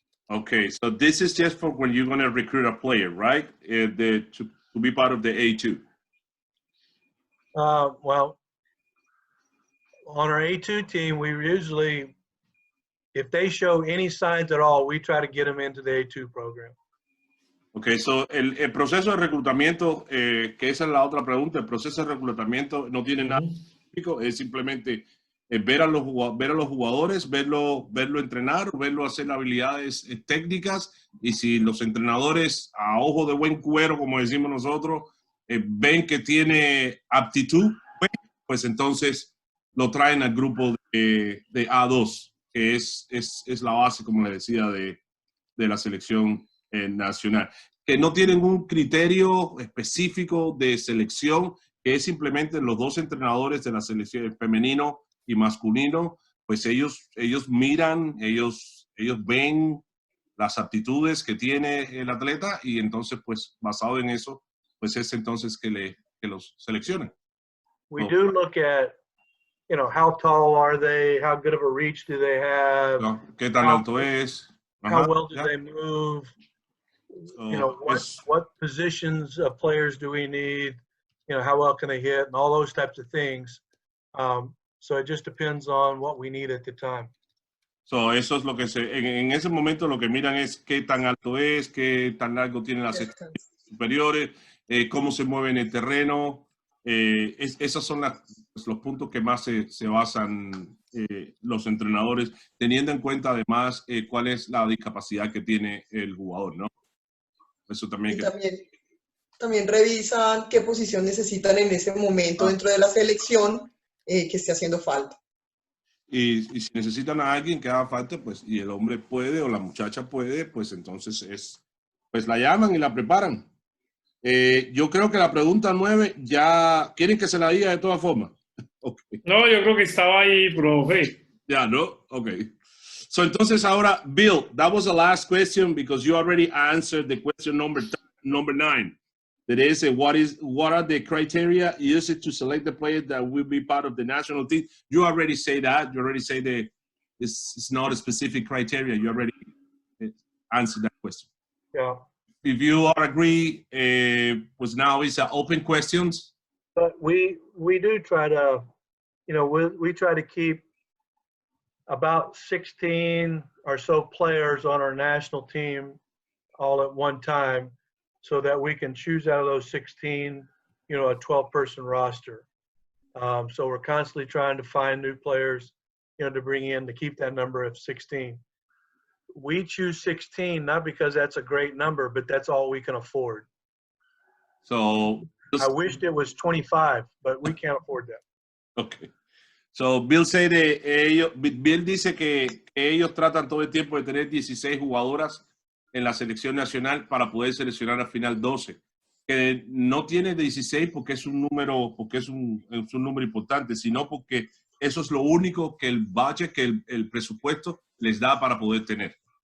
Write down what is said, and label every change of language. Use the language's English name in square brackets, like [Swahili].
[English] Okay, so this is just for when you're going to recruit a player, right? To be part of the A2. Well, on our A2 team, we usually, if they show any signs at all, we try to get them into the A2 program. [Spanish] Okay, so el proceso de reclutamiento, que esa es la otra pregunta, el proceso de reclutamiento no tiene nada específico, es simplemente ver a los jugadores, verlo entrenar, verlo hacer habilidades técnicas, y si los entrenadores a ojo de buen cuero, como decimos nosotros, ven que tiene aptitud, pues entonces lo traen al grupo de A2, que es la base, como les decía, de la selección nacional, que no tienen un criterio específico de selección, que es simplemente los dos entrenadores de la selección femenino y masculino, pues ellos miran, ellos ven las aptitudes que tiene el atleta y entonces, pues, basado en eso, pues es entonces que los seleccionan. [English] We do look at, you know, how tall are they? How good of a reach do they have? [Spanish] ¿No? ¿Qué tan alto es? [English] How Ajá, well do [Spanish] ya. [English] they move? So, You know, what positions of players do we need? You know, how well can they hit and all those types of things. So it just depends on what we need at the time. [Spanish] So, eso es lo que en ese momento lo que miran es qué tan alto es, qué tan largo tienen las extremidades superiores, cómo se mueve en el terreno. Esos son los puntos que más se basan los entrenadores, teniendo en cuenta además cuál es la discapacidad que tiene el jugador, ¿no? Eso también. También revisan qué posición necesitan en ese momento dentro de la selección que esté haciendo falta. Y si necesitan a alguien que haga falta, pues, y el hombre puede o la muchacha puede, pues entonces pues la llaman y la preparan. Yo creo que la pregunta 9 ya, ¿quieren que se la diga de todas formas? [English] Okay. [Spanish] No, yo creo que estaba ahí, profe. Ya, ¿no? Okay. [English] So [Spanish] entonces ahora, [English] Bill, that was the last question because you already answered the question number 9. That is, what are the criteria used to select the players that will be part of the national team? You already say that. You already say that it's not a specific criteria. You already answered that question. Yeah. If you all agree, [Spanish] pues [English] now it's open questions. But we do try to, you know, we try to keep about 16 or so players on our national team all at one time, so that we can choose out of those 16, you know, a 12-person roster. So we're constantly trying to find new players, you know, to bring in to keep that number of 16. We choose 16 not because that's a great number, but that's all we can afford. So I wished it was 25, but we can't afford that. Okay. [Spanish] So Bill dice que ellos tratan todo el tiempo de tener 16 jugadoras en la selección nacional para poder seleccionar al final 12. Que no tiene 16 porque es un número, es un número importante, sino porque eso es lo único que el budget, que el presupuesto les da para poder tener.